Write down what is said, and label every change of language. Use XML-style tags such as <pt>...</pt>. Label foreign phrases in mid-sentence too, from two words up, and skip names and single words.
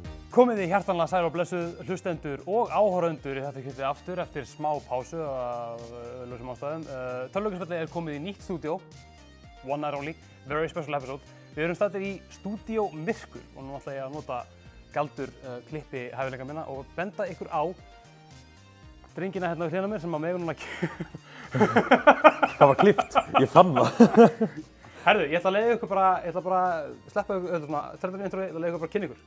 <is>Komið þið hjartanlega sæl og blessuð hlustendur og áhorfendur í þetta kjöldið aftur eftir smá pásu af lausum ástæðum. Tölvuleikhússpjallið komið í nýtt stúdíó,</is> <en>one night only, very special episode.</en> <is>Við erum staddir í stúdíó Myrkur og nú ætla ég að nota galdur klippi hæfileika minna og benda ykkur á drengina hérna við hliðina mér sem að mega núna Það var klippt, ég fann það. Herðu, ég ætla að leiða ykkur bara, sleppa ykkur svona 30 intro, ég ætla að leiða ykkur bara að kynna ykkur.</is>